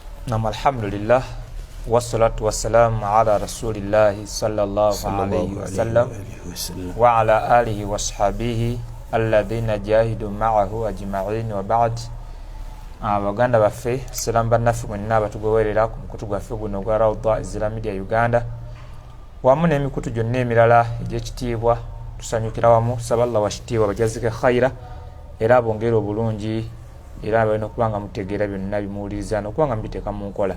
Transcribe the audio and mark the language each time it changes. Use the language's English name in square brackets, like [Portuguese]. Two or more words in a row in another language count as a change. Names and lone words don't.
[Arabic] نعم الحمد لله والصلاة والسلام على رسول الله صلى الله عليه وسلم وعلى آله وصحبه الذين جاهدوا معه أجمعين وبعد. [Ganda] Abaganda baffe salamu bannaffe mwenna abatugoberera ku mukutu gwaffe guno gwa Rawda Islamic Media Uganda wamu n'emikutu gyonna emirala egy'ekitiibwa tusanyukira wamu saba Allah washitiibwa bajazike khaira era abongera obulungi era balina okubanga mutegeera byonna bimuwuliriza n'okubanga mubiteeka mu nkola.